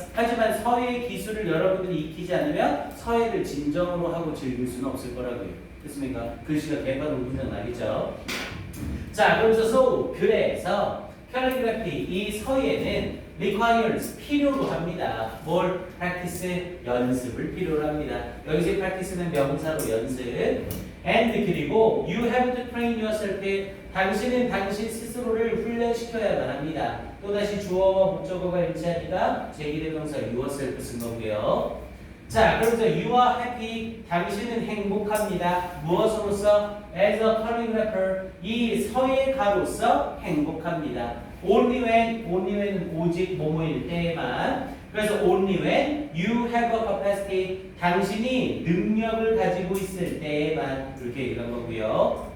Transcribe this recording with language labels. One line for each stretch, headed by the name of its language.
Korean: 하지만 서예 기술을 여러분들이 익히지 않으면 서예를 진정으로 하고 즐길 수는 없을 거라고요. 됐습니까? 글씨가 개판으로 문장 나겠죠. 자, 그러면서 so, 그래서 calligraphy, 이 서예는 requires 필요로 합니다. 뭘? practice 연습을 필요로 합니다. 여기서 practice는 명사로 연습.
English: and
Korean: 그리고
English: you have to train yourself.
Korean: 당신은 당신 스스로를 훈련시켜야만 합니다. 또다시 주어와 목적어가 일치하니까 제1의명사 yourself 쓴 거고요. 자, 그러면서
English: you are happy.
Korean: 당신은 행복합니다. 무엇으로서?
English: as a calligrapher.
Korean: 이 서예가로서 행복합니다.
English: only when
Korean: 오직 뭐뭐일 때만. 그래서
English: only when you have a capacity
Korean: 당신이 능력을 가지고 있을 때만 이렇게 얘기를 한 거고요.